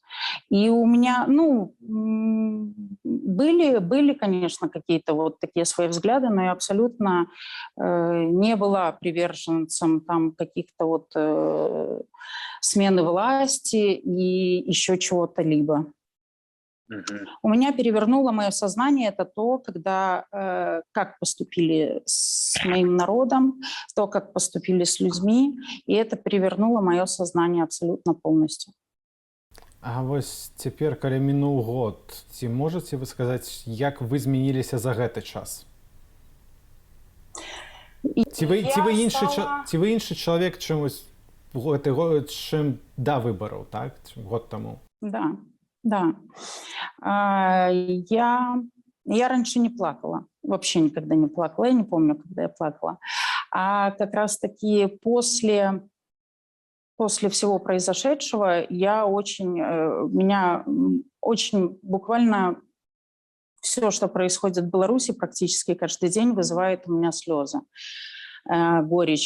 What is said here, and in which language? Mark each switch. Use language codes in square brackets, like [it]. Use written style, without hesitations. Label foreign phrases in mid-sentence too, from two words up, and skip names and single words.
[ru] И у меня, были, конечно, какие-то вот такие свои взгляды, но я абсолютно не была приверженцем там каких-то вот смены власти и еще чего-то либо. У меня перевернуло мое сознание это то, когда как поступили с моим народом, то, как поступили с людьми, и это перевернуло мое сознание абсолютно полностью. [be] А вось цяпер, калі мінуў год, ці можаце вы сказаць, як вы змяніліся за гэты час? Ці вы іншы чалавек, чым вось гэты год, чым да выбараў, так? Год таму? [ru] Да. Я раньше не плакала, вообще никогда не плакала, я не помню, когда я плакала. А как раз-таки после всего произошедшего меня очень буквально все, что происходит в Беларуси, практически каждый день вызывает у меня слезы, горечь.